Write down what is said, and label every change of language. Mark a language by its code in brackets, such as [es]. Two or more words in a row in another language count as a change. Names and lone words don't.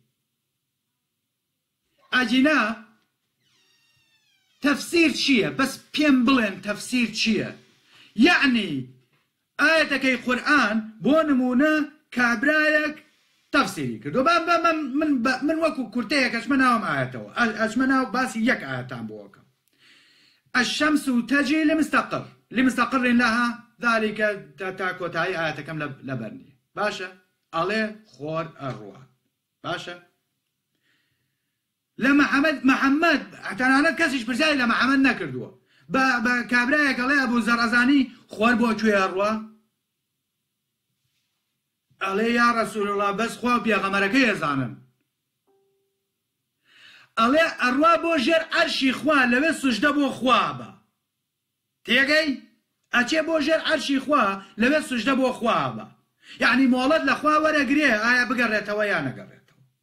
[ckb] ئەجینا تەفسیر چییە بەس پێم بڵێن تەفسیر چییە یعنی ئاەتەکەی قورئان بۆ نمونە کابرایەک تفسیری کردو من وەکو کورتەیەک ئەچمە ناوم ئاەتەوە ئەچمە ناو باسی یەک ئاەتان بۆکەم [ar] الشمس تجري لمستقر لها ذلك [ckb] تا کۆتایی ئاەتەکەم لەبەر نییە باشە ئەڵێ خۆر ئەڕوا باشە لە محەممەد تەنانەت کەسیش پرسیاری لە محەممەد نەکردووە بە کابرایەک ئەڵێ ئەبوو زەڕەزانی خۆر بۆ کوێ ئەڕوا ئەڵێ [ar] یا ڕەسوول الله [ckb] بەس خوا پێغەمبەرەکەی ئەزانن ئەڵێ ئەڕوا بۆ ژێر عەرشی خوا لەوێ سوژدە بۆ خوا بە تێگەی ئەچێ بۆ ژێر عەرشی خوا لەوێ سوژدە بۆ خوا بە یعنی مۆڵەت لە خوا وەرەگرێ ئایا بگەڕێتەوە یا نەگەڕێتەوە